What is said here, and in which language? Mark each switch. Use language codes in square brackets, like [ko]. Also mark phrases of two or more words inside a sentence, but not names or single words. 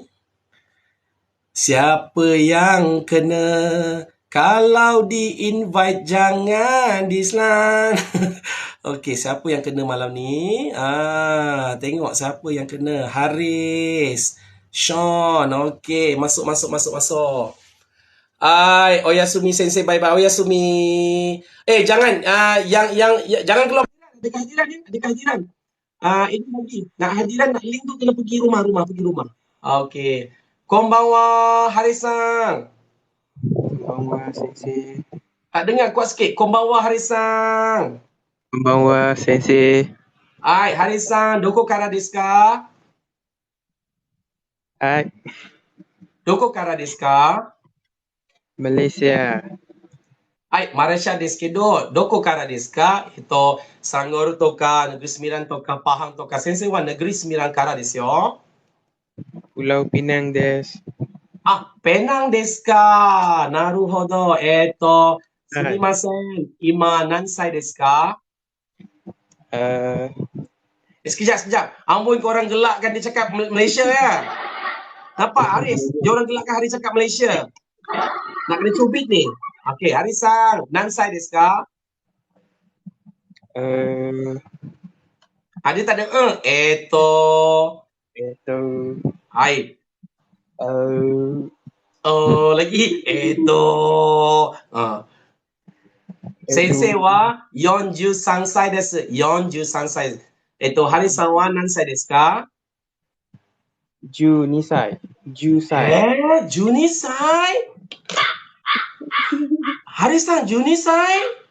[ms] Siapa yang kena, kalau di-invite jangan dislan. Okey, siapa yang kena malam ni? Tengok siapa yang kena. Haris, Sean. Okey, masuk. [ja] おやすみ先生、バイバイおやすみ. [ms] Jangan jangan keluar. Ada kehadiran. Ini lagi. Nak hadiran, nak link tu kena pergi rumah. Okey. [ja] Konbanwa Harisan. こんばんは先生. [ms] Dengar kuat sikit. [ja] Konbanwa Harisan. こんばんは先生. Harisan, doko kara desu ka? どこからですか? Malaysia. Malaysiaですけど、どこからですか? Sanggor toka, Negeri Sembilan toka, Pahang toka. Sensei wa Negeri Sembilan kara desu yo. Pulau Pinang desu. Penang desu ka? なるほど。すみません. 今何歳ですか? [ms] Sekejap. Amboi korang gelakkan dia cakap Malaysia ya. Nampak Haris? Dia orang gelakkan Haris cakap Malaysia. Nak kena cubit ni. Okey, Harisang, [ja] 何歳ですか? [ms] Dia tak ada lagi. [ja] 先生は43歳です。43歳。Harisangは何歳ですか? 12歳。12歳。 12歳? Harisang 12歳?